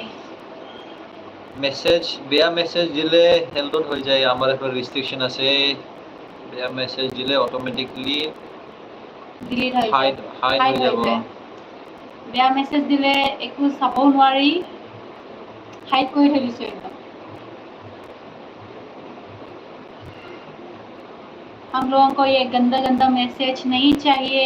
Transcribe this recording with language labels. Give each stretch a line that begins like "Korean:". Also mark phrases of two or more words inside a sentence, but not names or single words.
Assamese: মেছেজ, বেয়া মেছেজ দিলে হেল্ডত হৈ যায়। আমাৰ এখন ৰেষ্ট্ৰিকশ্যন আছে। বেয়া মেছেজ দিলে অট'মেটিকলি ডিলিট হৈ যায়, হাইড হৈ যাব। বেয়া মেছেজ দিলে একো চাবও নোৱাৰি, হাইড কৰি থৈ দিছো একদম।
Hindi: हम लोगों को ये गंदा गंदा मैसेज नहीं चाहिए।